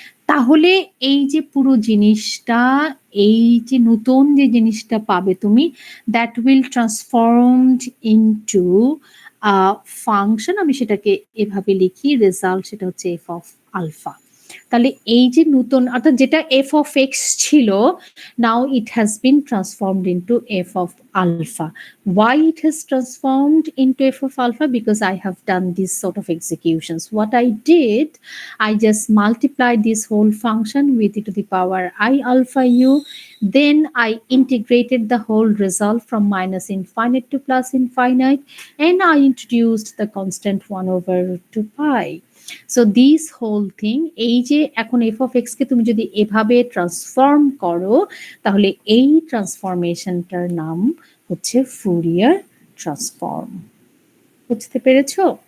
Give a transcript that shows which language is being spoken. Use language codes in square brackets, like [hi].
[bn] তাহলে এই যে পুরো জিনিসটা, এই যে নতুন যে জিনিসটা পাবে তুমি, [en] that will transformed into function, [bn] আমি সেটাকে এভাবে লিখি, রেজাল্ট সেটা হচ্ছে এফ অফ আলফা। তাহলে এই যে নতুন অর্থাৎ যেটা এফ অফ এক্স ছিল, [en] now it has been transformed into f of alpha. Why it has transformed into f of alpha? Because I have done this sort of executions. What I did, I just multiplied this whole function with e to the power I alpha u, then I integrated the whole result from minus infinite to plus infinite, and I introduced the constant 1/2 pi. So this whole thing, [bn] এই যে এখন F of x কে তুমি যদি এভাবে transform করো, তাহলে এই ট্রান্সফরমেশনটার নাম হচ্ছে ফুরিয়ার ট্রান্সফর্ম। বুঝতে পেরেছো?